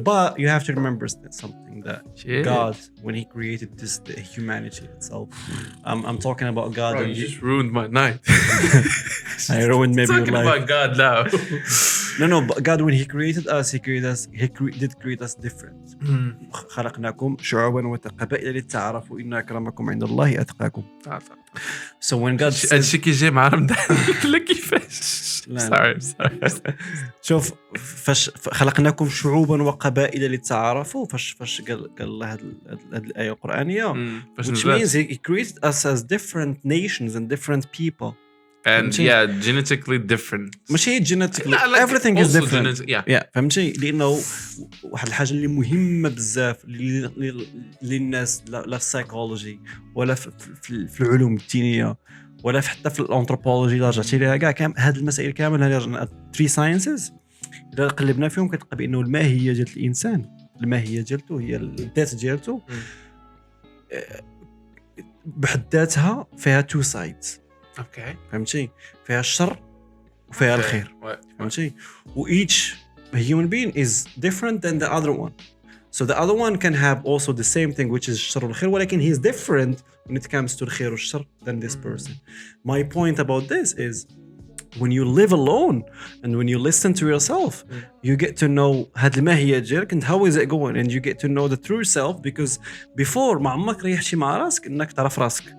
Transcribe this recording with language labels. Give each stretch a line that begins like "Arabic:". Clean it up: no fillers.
English: But you have to remember something that God, when He created the humanity itself, I'm talking about God. Bro, you just ruined my night. I ruined maybe your life. Talking about God now. No, but God, when He created us, He did create us different.
Arabic: خلقناكم شعوبا وقبائل لتعارفوا إن أكرمكم عند الله أتقاكم.
English: So when God
Arabic: الشيء كيجي مع رمضان لا كيفاش.
English: Sorry.
Arabic: شوف فاش خلقناكم شعوبا وقبائل لتعارفوا فاش قال الله هذه الآية القرآنية,
English: which means He created us as different nations and different people. And genetically different.
Arabic: ماشي
English: genetically. Everything is different. Yeah.
Arabic: فهمتي لأنه واحد الحاجة اللي مهمة بزاف للناس لا في psychology ولا في العلوم الدينية ولا حتى في الانثروبولوجي إذا رجعتي لها كاع هاد المسائل كامل هذه رجعنا 3 sciences إذا قلبنا فيهم كتلقى بأنه الماهية ديال الإنسان الماهية ديالته هي الذات ديالته بحد ذاتها فيها 2 sides. اوكي فهمتي فيها الشر وفيها الخير. فهمتي
English: each human being is different than the other one. So the other one can have also the same thing, which is
Arabic: الشر والخير, ولكن
English: he is different when it comes to
Arabic: الخير والشر
English: than this person. My point about this is when you live alone and when you listen to yourself, you get to know
Arabic: هاد الماهية ديالك
English: and how is it going, and you get to know the true self, because before
Arabic: ما عمرك ريحتي مع راسك انك تعرف راسك.